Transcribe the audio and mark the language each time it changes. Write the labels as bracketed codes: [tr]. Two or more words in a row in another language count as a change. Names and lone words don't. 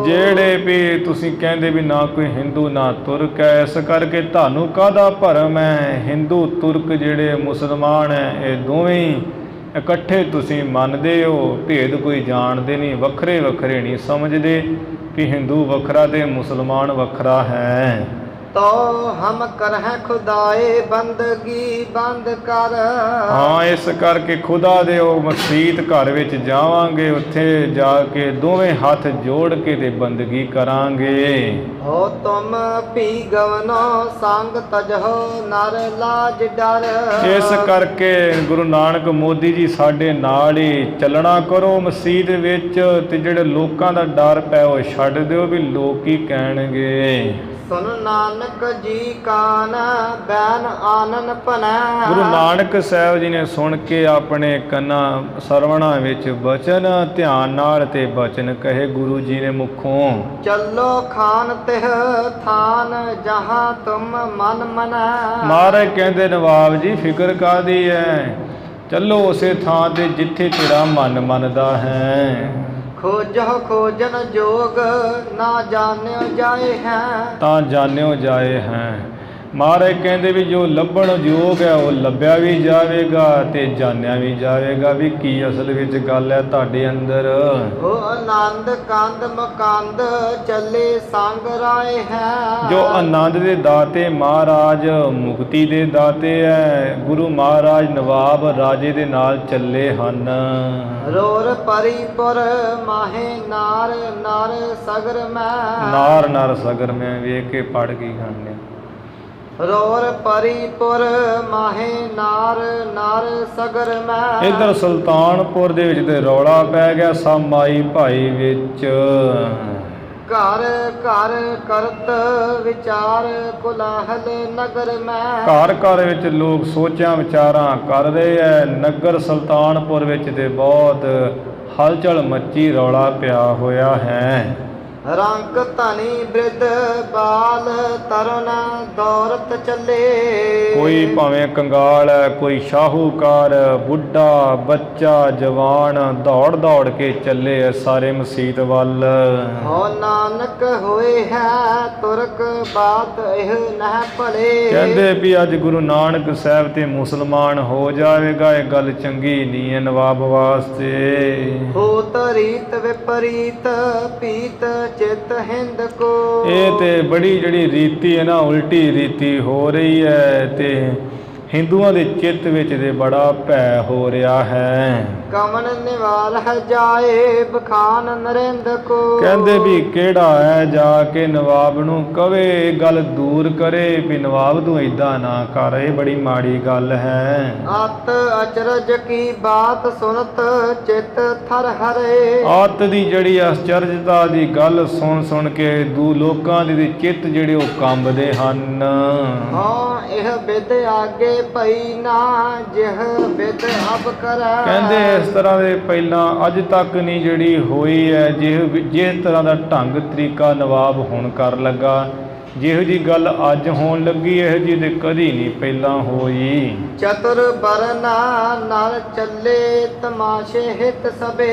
[pa] ਜਿਹੜੇ ਵੀ ਤੁਸੀਂ ਕਹਿੰਦੇ ਵੀ ਨਾ ਕੋਈ ਹਿੰਦੂ ਨਾ ਤੁਰਕ ਹੈ, ਇਸ ਕਰਕੇ ਤੁਹਾਨੂੰ ਕਾਹਦਾ ਭਰਮ ਹੈ? ਹਿੰਦੂ ਤੁਰਕ ਜਿਹੜੇ ਮੁਸਲਮਾਨ ਹੈ, ਇਹ ਦੋਵੇਂ ਇਕੱਠੇ ਤੁਸੀਂ ਮੰਨਦੇ ਹੋ, ਭੇਦ ਕੋਈ ਜਾਣਦੇ ਨਹੀਂ, ਵੱਖਰੇ ਵੱਖਰੇ ਨਹੀਂ ਸਮਝਦੇ ਕਿ ਹਿੰਦੂ ਵੱਖਰਾ ਤੇ ਮੁਸਲਮਾਨ ਵੱਖਰਾ ਹੈ। [bra] तो हम करह खुदाए बंदगी बंद कर। [pa] ਹਾਂ, ਇਸ ਕਰਕੇ ਖੁਦਾ ਦੇ ਉਹ ਮਸੀਤ ਘਰ ਵਿੱਚ ਜਾਵਾਂਗੇ, ਉੱਥੇ ਜਾ ਕੇ ਦੋਵੇਂ ਹੱਥ ਜੋੜ ਕੇ ਤੇ ਬੰਦਗੀ ਕਰਾਂਗੇ। [bra] हो तुम पी गवनो संग तजहो नर लाज डर। [pa] ਇਸ ਕਰਕੇ ਗੁਰੂ ਨਾਨਕ ਮੋਦੀ ਜੀ ਸਾਡੇ ਨਾਲ ਹੀ ਚੱਲਣਾ ਕਰੋ ਮਸੀਤ ਵਿੱਚ, ਤੇ ਜਿਹੜੇ ਲੋਕਾਂ ਦਾ ਡਰ ਪੈ ਉਹ ਛੱਡ ਦਿਓ ਵੀ ਲੋਕ ਕੀ ਕਹਿਣਗੇ। [bra] सुन नानक जी कान बैन आनन पनै। [pa] ਗੁਰੂ ਨਾਨਕ ਸਾਹਿਬ ਜੀ ਨੇ ਸੁਣ ਕੇ ਆਪਣੇ ਕੰਨਾਂ ਸਰਵਣਾ ਵਿੱਚ ਬਚਨ ਧਿਆਨ ਨਾਲ ਤੇ ਬਚਨ ਕਹੇ ਗੁਰੂ ਜੀ ਨੇ ਮੁਖੋਂ। [bra] चलो खान तिह थान जहाँ तुम मन मनै। [pa] ਮਹਾਰਾਜ ਕਹਿੰਦੇ ਨਵਾਬ ਜੀ ਫਿਕਰ ਕਾਹਦੀ ਹੈ, ਚੱਲੋ ਉਸੇ ਥਾਂ ਤੇ ਜਿੱਥੇ ਤੇਰਾ ਮਨ ਮੰਨਦਾ ਹੈ। [bra] खोजो खोजन जोग ना जान्यो जाए हैं। [pa] ਤਾਂ ਜਾਣਿਓ ਜਾਏ ਹੈ। ਮਹਾਰਾਜ ਕਹਿੰਦੇ ਵੀ ਜੋ ਲੱਭਣ ਯੋਗ ਹੈ ਉਹ ਲੱਭਿਆ ਵੀ ਜਾਵੇਗਾ ਤੇ ਜਾਣਿਆ ਵੀ ਜਾਵੇਗਾ ਵੀ ਕੀ ਅਸਲ ਵਿੱਚ ਗੱਲ ਹੈ ਤੁਹਾਡੇ ਅੰਦਰ। [bra] हो आनंद कंद मकंद चले संग राय है। [pa] ਜੋ ਆਨੰਦ ਦੇ ਦਾਤੇ ਮਹਾਰਾਜ ਮੁਕਤੀ ਦੇ ਦਾਤੇ ਹੈ, ਗੁਰੂ ਮਹਾਰਾਜ ਨਵਾਬ ਰਾਜੇ ਦੇ ਨਾਲ ਚੱਲੇ ਹਨ। [bra] रोर परिपुर माहे नार नार सगर में। [pa] ਨਾਰ ਨਰ ਸਗਰ ਮੈਂ ਵੇਖ ਕੇ ਪੜ ਕੇ ਖਾਂਦੇ। [bra] रोर परिपुर माहे नार नार सगर में। [pa] ਇੱਧਰ ਸੁਲਤਾਨਪੁਰ ਦੇ ਵਿੱਚ ਤੇ ਰੌਲਾ ਪੈ ਗਿਆ ਸਾਮਾਈ ਭਾਈ ਵਿੱਚ। [bra] घर घर करत विचार कोलाहल नगर में। [pa] ਘਰ ਘਰ ਵਿੱਚ ਲੋਕ ਸੋਚਾਂ ਵਿਚਾਰਾਂ ਕਰ ਰਹੇ ਐ। ਨਗਰ ਸੁਲਤਾਨਪੁਰ ਵਿੱਚ ਤੇ ਬਹੁਤ ਹਲਚਲ ਮੱਚੀ, ਰੌਲਾ ਪਿਆ ਹੋਇਆ ਹੈ। [bra] रंग धनी वृद्ध बाल तरुण दौरत चले। [pa] ਕੋਈ ਭਾਵੇਂ ਕੰਗਾਲ ਹੈ, ਕੋਈ ਸ਼ਾਹੂਕਾਰ, ਬੁੱਢਾ, ਬੱਚਾ, ਜਵਾਨ ਦੌੜ ਦੌੜ ਕੇ ਚੱਲੇ ਐ ਸਾਰੇ ਮਸੀਤ ਵੱਲ। [bra] हो नानक होए है तुरक बात एह नह भले। [pa] ਕਹਿੰਦੇ ਵੀ ਅੱਜ ਗੁਰੂ ਨਾਨਕ ਸਾਹਿਬ ਤੇ ਮੁਸਲਮਾਨ ਹੋ ਜਾਵੇਗਾ, ਇਹ ਗੱਲ ਚੰਗੀ ਨਹੀਂ ਹੈ ਨਵਾਬ ਵਾਸਤੇ। [bra] होत रीत विपरीत पीत चित हिंद को। [pa] ਇਹ ਤੇ ਬੜੀ ਜਿਹੜੀ ਰੀਤੀ ਹੈ ਨਾ ਉਲਟੀ ਰੀਤੀ ਹੋ ਰਹੀ ਹੈ ਤੇ ਹਿੰਦੂਆਂ ਦੇ ਚਿੱਤ ਵਿੱਚ ਤੇ ਬੜਾ ਭੈ ਹੋ ਰਿਹਾ ਹੈ। [bra] कमन निवाल है जाए बखान नरेंद्र को। [pa] ਕਹਿੰਦੇ ਵੀ ਕਿਹੜਾ ਹੈ ਜਾ ਕੇ ਨਵਾਬ ਨੂੰ ਕਵੇ, ਗੱਲ ਦੂਰ ਕਰੇ ਵੀ ਨਵਾਬ ਤੂੰ ਏਦਾਂ ਨਾ ਕਰ, ਇਹ ਬੜੀ ਮਾੜੀ ਗੱਲ ਹੈ। [bra] अत अचरज की बात सुनत चित थर हरे। [pa] ਆਤ ਦੀ ਜਿਹੜੀ ਅਚਰਜਤਾ ਦੀ ਗੱਲ ਸੁਣ ਸੁਣ ਕੇ ਲੋਕਾਂ ਦੇ ਚਿੱਤ ਜਿਹੜੇ ਉਹ ਕੰਬਦੇ ਹਨ। [bra] हाँ यह विद आगे पई ना जिह विद अब कर। [pa] ਕਹਿੰਦੇ ਇਸ ਤਰ੍ਹਾਂ ਦੇ ਪਹਿਲਾਂ ਅੱਜ ਤੱਕ ਨਹੀਂ ਜਿਹੜੀ ਹੋਈ ਹੈ ਜਿਸ ਤਰ੍ਹਾਂ ਦਾ ਢੰਗ ਤਰੀਕਾ ਨਵਾਬ ਹੁਣ ਕਰਨ ਲੱਗਾ, ਜਿਹੋ ਜੀ ਗੱਲ ਅੱਜ ਹੋਣ ਲੱਗੀ ਇਹੋ ਜੀ ਤੇ ਕਦੀ ਨਹੀਂ ਪਹਿਲਾਂ ਹੋਈ। ਚਤੁਰ ਬਰਨਾ ਨਾਲ ਚੱਲੇ ਤਮਾਸ਼ੇ ਹਿਤ ਸਭੇ।